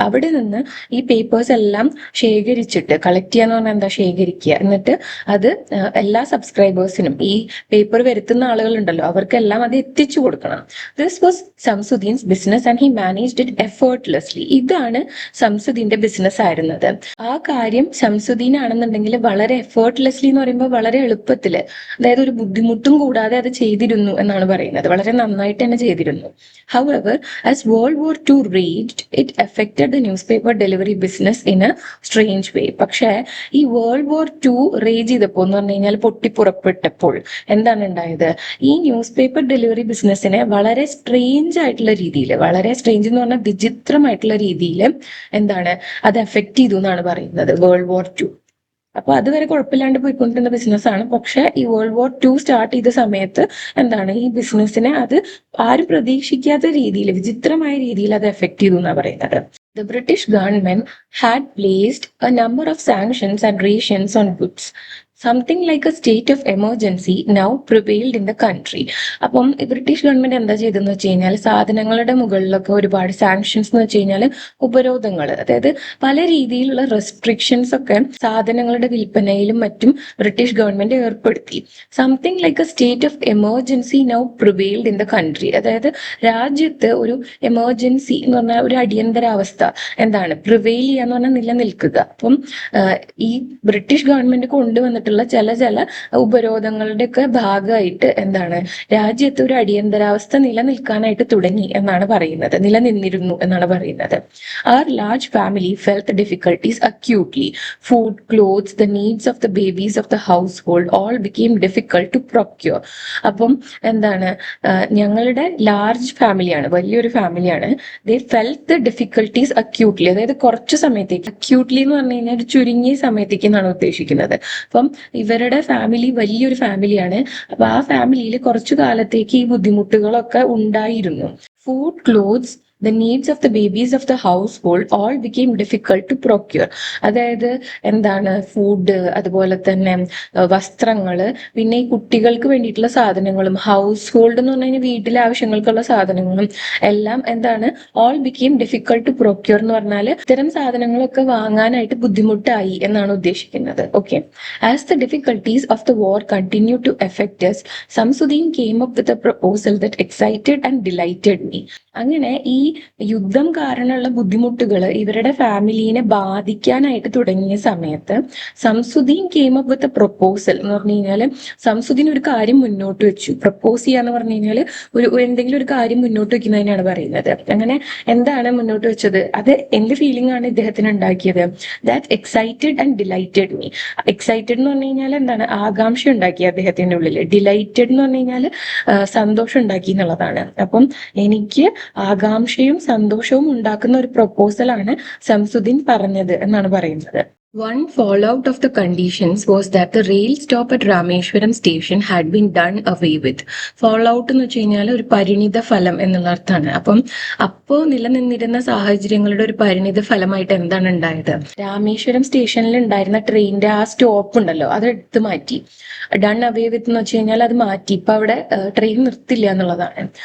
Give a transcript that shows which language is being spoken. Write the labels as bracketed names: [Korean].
[Malayalam] അവിടെ നിന്ന് ഈ പേപ്പേഴ്സ് എല്ലാം ശേഖരിച്ചിട്ട്, കളക്ട് ചെയ്യാന്ന് പറഞ്ഞാൽ ശേഖരിക്കുക, എന്നിട്ട് അത് എല്ലാ സബ്സ്ക്രൈബേഴ്സിനും, ഈ പേപ്പർ വരുത്തുന്ന ആളുകളുണ്ടല്ലോ അവർക്കെല്ലാം അത് എത്തിച്ചു കൊടുക്കണം. [English] This was Samsudeen's business and he managed it effortlessly. [Malayalam] ഇതാണ് സംസുദ്ദീന്റെ ബിസിനസ് ആയിരുന്നത്. ആ കാര്യം സംസുദ്ദീൻ ആണെന്നുണ്ടെങ്കിൽ വളരെ എഫേർട്ട്ലെസ്ലി എന്ന് പറയുമ്പോൾ വളരെ എളുപ്പത്തില്, അതായത് ഒരു ബുദ്ധിമുട്ടും കൂടാതെ അത് ചെയ്തിരുന്നു എന്നാണ് പറയുന്നത്. വളരെ നന്നായിട്ട് തന്നെ ചെയ്തിരുന്നു. [English] However, as World War II raged, it affected the newspaper delivery business in a strange way. [Malayalam] പക്ഷേ ഈ വേൾഡ് വാർ 2 റേജ് ചെയ്തപ്പോൾ എന്ന് പറഞ്ഞു കഴിഞ്ഞാൽ പൊട്ടിപ്പുറപ്പെട്ടപ്പോൾ എന്താണ് ഉണ്ടായത്, ഈ ന്യൂസ് പേപ്പർ ഡെലിവറി ബിസിനസ്സിനെ വളരെ സ്ട്രേഞ്ച് ആയിട്ടുള്ള രീതിയിൽ, വളരെ സ്ട്രേഞ്ച് എന്ന് പറഞ്ഞാൽ വിചിത്രമായിട്ടുള്ള രീതിയിൽ അത് എഫക്ട് ചെയ്തു എന്നാണ് പറയുന്നത് വേൾഡ് വാർ 2. അപ്പൊ അതുവരെ കുഴപ്പമില്ലാണ്ട് പോയിക്കൊണ്ടിരുന്ന ബിസിനസ്സാണ്. പക്ഷെ ഈ വേൾഡ് വാർ 2 സ്റ്റാർട്ട് ചെയ്ത സമയത്ത് ഈ ബിസിനസ്സിനെ അത് ആരും പ്രതീക്ഷിക്കാത്ത രീതിയിൽ, വിചിത്രമായ രീതിയിൽ അത് എഫക്ട് ചെയ്തു എന്നാണ് പറയുന്നത്. [English] The British government had placed a number of sanctions and rations on goods. Something like a state of emergency now prevailed in the country. [Malayalam] അപ്പം ബ്രിട്ടീഷ് ഗവൺമെന്റ് എന്താ ചെയ്തെന്ന് വെച്ച് കഴിഞ്ഞാൽ സാധനങ്ങളുടെ മുകളിലൊക്കെ ഒരുപാട് സാങ്ഷൻസ് എന്ന് വെച്ച് കഴിഞ്ഞാൽ ഉപരോധങ്ങൾ, അതായത് പല രീതിയിലുള്ള റെസ്ട്രിക്ഷൻസ് ഒക്കെ സാധനങ്ങളുടെ വിൽപ്പനയിലും മറ്റും ബ്രിട്ടീഷ് ഗവൺമെന്റ് ഏർപ്പെടുത്തി. [English] Something like a state of emergency now prevailed in the country. [Malayalam] അതായത് രാജ്യത്ത് ഒരു എമർജൻസി എന്ന് പറഞ്ഞാൽ ഒരു അടിയന്തരാവസ്ഥ എന്താണ് പ്രിവെയിൽ ചെയ്യാന്ന് പറഞ്ഞാൽ നിലനിൽക്കുക. അപ്പം ഈ ബ്രിട്ടീഷ് ഗവൺമെന്റ് കൊണ്ടുവന്നിട്ടുള്ള ചില ഉപരോധങ്ങളുടെ ഒക്കെ ഭാഗമായിട്ട് എന്താണ് രാജ്യത്ത് ഒരു അടിയന്തരാവസ്ഥ നിലനിൽക്കാനായിട്ട് തുടങ്ങി എന്നാണ് പറയുന്നത്, നിലനിന്നിരുന്നു എന്നാണ് പറയുന്നത്. [English] Our large family felt the difficulties acutely. Food, clothes, the needs of the babies of the household all became difficult to procure. [Malayalam] അപ്പം എന്താണ് ഞങ്ങളുടെ ലാർജ് ഫാമിലിയാണ്, വലിയൊരു ഫാമിലിയാണ്. [English] they felt the difficulties acutely, [Malayalam] അതായത് കുറച്ച് സമയത്തേക്ക്. അക്യൂട്ട്ലി എന്ന് പറഞ്ഞു കഴിഞ്ഞാൽ ഒരു ചുരുങ്ങിയ സമയത്തേക്ക് എന്നാണ് ഉദ്ദേശിക്കുന്നത്. അപ്പം ഇവരുടെ ഫാമിലി വലിയൊരു ഫാമിലിയാണ്. അപ്പൊ ആ ഫാമിലിയിൽ കുറച്ചു കാലത്തേക്ക് ഈ ബുദ്ധിമുട്ടുകളൊക്കെ ഉണ്ടായിരുന്നു. [English] Food, clothes, the needs of the babies of the household all became difficult to procure. [Malayalam] അതായത് എന്താണ് ഫുഡ്, അതുപോലെ തന്നെ വസ്ത്രങ്ങള്, പിന്നെ ഈ കുട്ടികൾക്ക് വേണ്ടിയിട്ടുള്ള സാധനങ്ങളും, ഹൗസ് ഹോൾഡ് എന്ന് പറഞ്ഞു കഴിഞ്ഞാൽ വീട്ടിലെ ആവശ്യങ്ങൾക്കുള്ള സാധനങ്ങളും എല്ലാം എന്താണ് [English] all became difficult to procure [Malayalam] എന്ന് പറഞ്ഞാൽ ഇത്തരം സാധനങ്ങളൊക്കെ വാങ്ങാനായിട്ട് ബുദ്ധിമുട്ടായി എന്നാണ് ഉദ്ദേശിക്കുന്നത്. [English] Okay, as the difficulties of the war continue to effect us, Samsudeen came up with a proposal that excited and delighted me. [Malayalam] അങ്ങനെ ഈ യുദ്ധം കാരണമുള്ള ബുദ്ധിമുട്ടുകൾ ഇവരുടെ ഫാമിലിനെ ബാധിക്കാനായിട്ട് തുടങ്ങിയ സമയത്ത് Samsudeen [English] came up with a proposal [Malayalam] എന്ന് പറഞ്ഞു കഴിഞ്ഞാൽ സംസുദ്ദീൻ ഒരു കാര്യം മുന്നോട്ട് വെച്ചു. പ്രപ്പോസ് ചെയ്യാന്ന് പറഞ്ഞു കഴിഞ്ഞാൽ എന്തെങ്കിലും ഒരു കാര്യം മുന്നോട്ട് വെക്കുന്നതിനാണ് പറയുന്നത്. അങ്ങനെ എന്താണ് മുന്നോട്ട് വെച്ചത്, അത് എന്ത് ഫീലിംഗ് ആണ് ഇദ്ദേഹത്തിന് ഉണ്ടാക്കിയത്? [English] That excited and delighted me. [Malayalam] Excited എന്ന് പറഞ്ഞു കഴിഞ്ഞാൽ എന്താണ് ആകാംക്ഷ ഉണ്ടാക്കി അദ്ദേഹത്തിന്റെ ഉള്ളിൽ. ഡിലൈറ്റഡ് എന്ന് പറഞ്ഞു കഴിഞ്ഞാൽ സന്തോഷം ഉണ്ടാക്കി എന്നുള്ളതാണ്. അപ്പം എനിക്ക് ആകാംക്ഷയും സന്തോഷവും ഉണ്ടാക്കുന്ന ഒരു പ്രൊപ്പോസലാണ് സംസുദ്ദീൻ പറഞ്ഞത് എന്നാണ് പറയുന്നത്. [English] One fallout of the conditions was that the rail stop at Rameshwaram station had been done away with. [Malayalam] Fallout എന്ന് വെച്ച് കഴിഞ്ഞാൽ ഒരു പരിണിത ഫലം എന്നുള്ള അർത്ഥമാണ്. അപ്പം അപ്പോൾ നിലനിന്നിരുന്ന സാഹചര്യങ്ങളുടെ ഒരു പരിണിത ഫലമായിട്ട് എന്താണ് ഉണ്ടായത്? രാമേശ്വരം സ്റ്റേഷനിൽ ഉണ്ടായിരുന്ന ട്രെയിനിന്റെ ആ സ്റ്റോപ്പ് ഉണ്ടല്ലോ, അത് എടുത്തു മാറ്റി. [English] done away with [Malayalam] എന്ന് വെച്ച് കഴിഞ്ഞാൽ അത് മാറ്റി, ഇപ്പൊ അവിടെ ട്രെയിൻ നിർത്തില്ല എന്നുള്ളതാണ്.